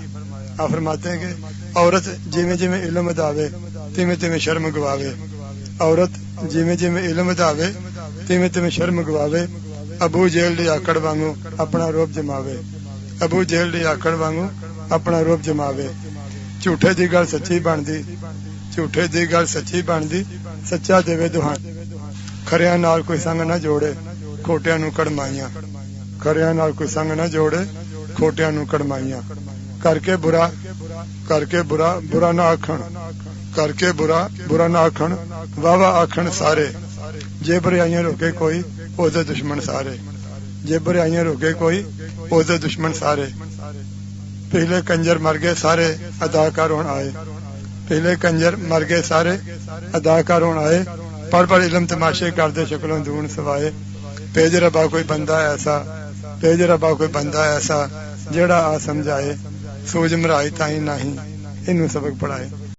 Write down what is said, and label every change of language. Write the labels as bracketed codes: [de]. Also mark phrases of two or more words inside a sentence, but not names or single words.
[ur] آپ فرماتے ہیں کہ [pa] عورت جویں جویں علم اداوے تیویں تیویں شرم گواوے، عورت جویں جویں علم اداوے تیویں تیویں شرم گواوے، ابو جیل دی آکڑ وانگو اپنا روب جماوے، ابو جیل دی آکڑ وانگو اپنا روب جماوے، جھوٹے دی گل سچی بندی، جھوٹے دی گل سچی بندی، سچا دے دہان، کھریاں نال کوئی سنگ نہ جوڑے کھوٹیاں نو کڑمائیاں، کھریاں نال کوئی سنگ نہ جوڑے کھوٹیاں نو کڑمائیاں، کر کے برا برا نہ آکھن، کر کے برا نہ آکھن، واہ واہ آکھن سارے، جے برائیاں روکے کوئی او دے دشمن سارے، جے برائیاں روکے کوئی او دے دشمن سارے، پہلے کنجر مر گئے سارے اداکار ہون آئے، پہلے کنجر مر گئے سارے اداکار ہون آئے، پڑھ علم تماشے کردے شکلوں دون سوائے، پیج ربا کوئی بندہ ایسا، پیج ربا کوئی بندہ ایسا، جڑا آ سمجھائے، سوج مرائی تائیں نہیں انہوں سبق پڑھائے۔